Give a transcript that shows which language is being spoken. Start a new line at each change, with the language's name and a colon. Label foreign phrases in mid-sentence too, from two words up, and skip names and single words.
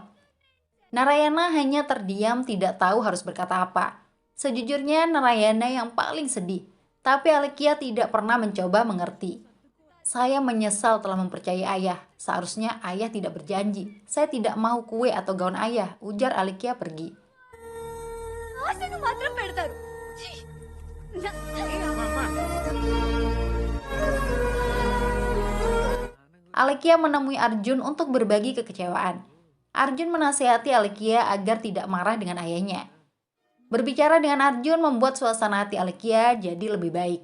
Indonesian: Narayana hanya terdiam, tidak tahu harus berkata apa. Sejujurnya Narayana yang paling sedih, tapi Alekia tidak pernah mencoba mengerti. Saya menyesal telah mempercayai ayah. Seharusnya ayah tidak berjanji. Saya tidak mau kue atau gaun ayah, ujar Alekia pergi.
Telugu: ఆశను మాత్రం పెడతారు ఛీ!
Indonesian: Alekia menemui Arjun untuk berbagi kekecewaan. Arjun menasihati Alekia agar tidak marah dengan ayahnya. Berbicara dengan Arjun membuat suasana hati Alekia jadi lebih baik.